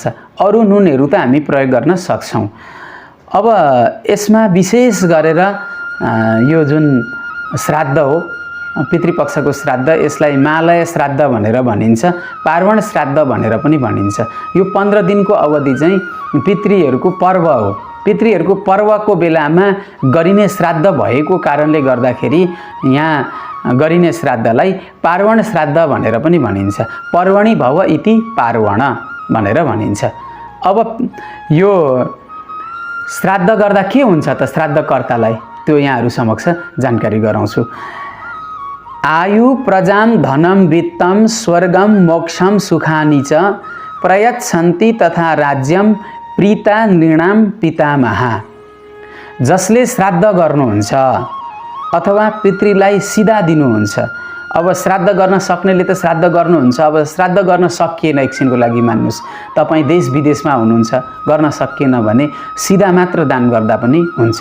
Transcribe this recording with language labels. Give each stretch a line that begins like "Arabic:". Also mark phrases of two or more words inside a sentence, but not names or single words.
Nepali: अरू नुनहरू त हामी प्रयोग गर्न सक्छौँ। अब यसमा विशेष गरेर यो जुन श्राद्ध हो पितृपक्षको श्राद्ध, यसलाई मालय श्राद्ध भनेर भनिन्छ, पार्वण श्राद्ध भनेर पनि भनिन्छ। यो 15 दिनको अवधि चाहिँ पितृहरूको पर्व हो। पितृहरूको पर्वको बेलामा गरिने श्राद्ध भएको कारणले गर्दाखेरि यहाँ गरिने श्राद्धलाई पार्वण श्राद्ध भनेर पनि भनिन्छ।
Sanskrit: पर्वणि भव इति पार्वण
Nepali: भनेर भनिन्छ। अब यो श्राद्ध गर्दा के हुन्छ त श्राद्धकर्तालाई, त्यो यहाँहरू समक्ष जानकारी गराउँछु।
Sanskrit: आयु प्रजाम धनम वित्तम स्वर्गम मोक्षम सुखानि च प्रयच्छन्ति तथा राज्यम प्रीता नृणाम पितामहा।
Nepali: जसले श्राद्ध गर्नुहुन्छ अथवा पितृलाई सिधा दिनुहुन्छ अब श्राद्ध गर्न सक्नेले त श्राद्ध गर्नुहुन्छ। अब श्राद्ध गर्न सकिएन एकछिनको लागि मान्नुहोस्, तपाईँ देश विदेशमा हुनुहुन्छ, गर्न सकिएन भने सिधा मात्र दान गर्दा पनि हुन्छ।